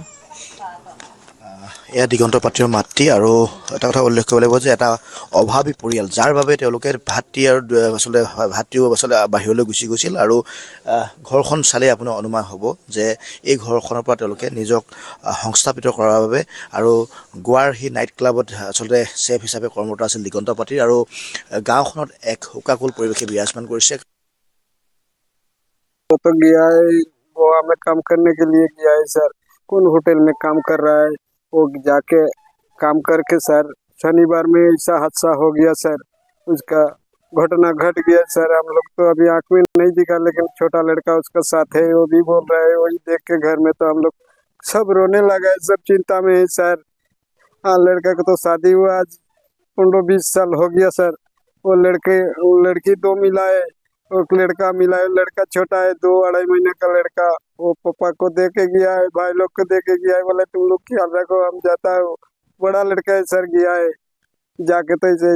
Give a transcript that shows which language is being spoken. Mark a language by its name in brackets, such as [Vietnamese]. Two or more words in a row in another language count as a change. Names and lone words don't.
[Assamese] এয়া দিগন্ত পাত্ৰৰ মাতৃ আৰু এটা কথা উল্লেখ কৰিব লাগিব যে এটা অভাৱী পৰিয়াল যাৰ বাবে তেওঁলোকে ভাতৃ আৰু ভাতৃও আচলতে বাহিৰলৈ গুচি গৈছিল আৰু ঘৰখন চালে আপোনাৰ অনুমান হ'ব যে এই ঘৰখনৰ পৰা তেওঁলোকে নিজক সংস্থাপিত কৰাৰ বাবে আৰু গোৱাৰ সেই নাইট ক্লাবত আচলতে চেফ হিচাপে কৰ্মৰত আছিল দিগন্ত পাত্ৰী আৰু গাঁওখনত এক শোকাকুল পৰিৱেশে বিৰাজমান কৰিছে [Hindi] तो गया है गोवा में काम करने के लिए गया है सर कौन होटल में काम कर रहा है वो जाके काम करके सर शनिवार में ऐसा हादसा हो गया सर उसका घटना घट गया सर हम लोग तो अभी आँख में नहीं दिखा लेकिन छोटा लड़का उसका साथ है वो भी बोल रहा है वही देख के घर में तो हम लोग सब रोने लगा है सब चिंता में है सर लड़का का तो शादी हुआ आज 15-20 साल हो गया सर वो लड़की 2 मिला है एक लड़का मिला है लड़का छोटा है 2-2.5 महीने का लड़का वो पापा को दे के गया है भाई लोग को दे के गया है बोले तुम लोग ख्याल रखो हम जाता है बड़ा लड़का है सर गया है जाके तो ऐसे